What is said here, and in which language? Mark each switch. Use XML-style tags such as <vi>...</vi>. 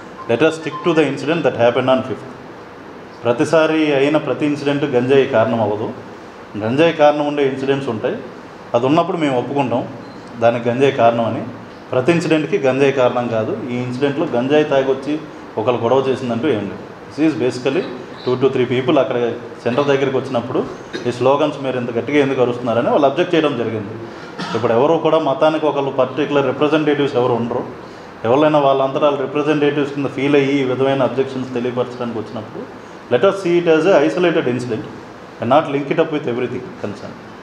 <en>Let us stick to the incident that happened on 5th.</en> <te>ప్రతిసారి అయిన ప్రతి incident గంజాయి కారణం అవ్వదు. గంజాయి కారణం ఉండే ఇన్సిడెంట్స్ ఉంటాయి. అది ఉన్నప్పుడు మేము ఒప్పుకుంటాం దానికి గంజాయి కారణం అని. ప్రతి ఇన్సిడెంట్కి గంజాయి కారణం కాదు. ఈ ఇన్సిడెంట్లో గంజాయి తాగొచ్చి ఒకరు గొడవ చేసిందంటూ ఏం లేదు.</te> <en>this is basically 2 to 3 people</en> <te>అక్కడ సెంటర్ దగ్గరికి వచ్చినప్పుడు ఈ స్లోగన్స్ మీరు ఇంత గట్టిగా ఎందుకు అరుస్తున్నారని వాళ్ళు అబ్జెక్ట్ చేయడం జరిగింది. ఇప్పుడు ఎవరు కూడా మతానికి ఒకళ్ళు పర్టికులర్ రిప్రజెంటేటివ్స్ ఎవరు ఉండరు. ఎవరైనా వాళ్ళంతా వాళ్ళ రిప్రజెంటేటివ్స్ కింద ఫీల్ అయ్యి ఈ విధమైన అబ్జెక్షన్స్ తెలియపరచడానికి వచ్చినప్పుడు</te> <en>Let us see it as a isolated incident and not link it up with everything concerned.</en>